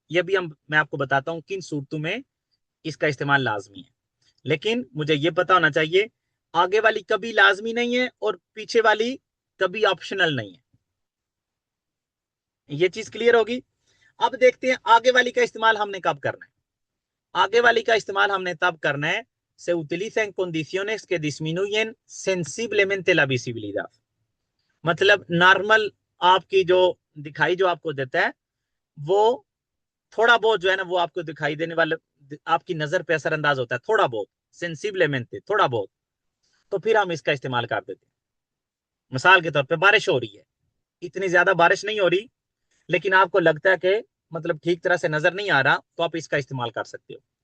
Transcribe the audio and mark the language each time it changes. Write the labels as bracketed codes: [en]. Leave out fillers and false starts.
[hi] ये भी मैं आपको बताता हूं किन सूरतों में इसका इस्तेमाल लाजमी है। लेकिन मुझे ये पता होना चाहिए आगे वाली कभी लाजमी नहीं है और पीछे वाली कभी ऑप्शनल नहीं है। ये चीज क्लियर होगी। अब देखते हैं आगे वाली का इस्तेमाल हमने कब करना है। आगे वाली का इस्तेमाल हमने तब करना है, [es] se utiliza en condiciones que disminuyen sensiblemente la visibilidad। [hi] मतलब नॉर्मल आपकी जो दिखाई जो आपको देता है वो थोड़ा बहुत जो है ना वो आपको दिखाई देने वाले, आपकी नजर पे असरअंदाज होता है थोड़ा बहुत, सेंसिबलेmente थोड़ा बहुत, तो फिर हम इसका इस्तेमाल कर देते हैं। मिसाल के तौर पे बारिश हो रही है, इतनी ज्यादा बारिश नहीं हो रही, लेकिन आपको लगता है कि मतलब ठीक तरह से नजर नहीं आ रहा, तो आप इसका इस्तेमाल कर सकते हो।